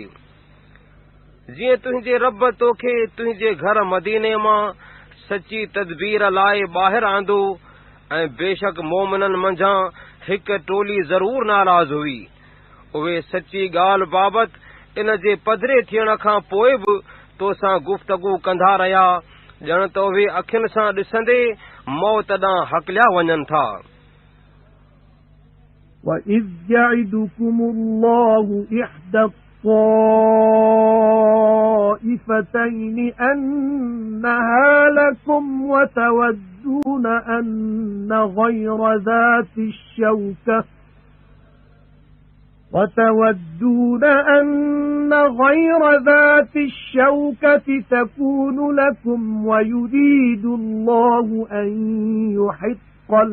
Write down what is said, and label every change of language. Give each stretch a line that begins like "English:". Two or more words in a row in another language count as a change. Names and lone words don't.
Sindhi: जीअं तुंहिंजे रब तोखे तुंहिंजे घर मदीने मां सची तदबीर लाइ ॿाहिरि आंदो, ऐं बेशक मोमिननि मंझां हिकु टोली ज़रूर नाराज़ हुई। उहे सची ॻाल्हि बाबति इन जे पधिरे थियण खां पोइ बि तोसां गुफ़्तगू कंदा रहिया, ॼण त उहे अखियुनि सां ॾिसंदे मौत ॾांहुं हकलिया वञनि था।
Arabic: وَإِذْ يَعِدُكُمُ اللَّهُ إِحْدَى الطَّائِفَتَيْنِ أَنَّهَا لَكُمْ وَتَوَدُّونَ أَنَّ غَيْرَ ذَاتِ الشَّوْكَةِ تَكُونُ لَكُمْ وَيُرِيدُ اللَّهُ أَن يُحِقَّ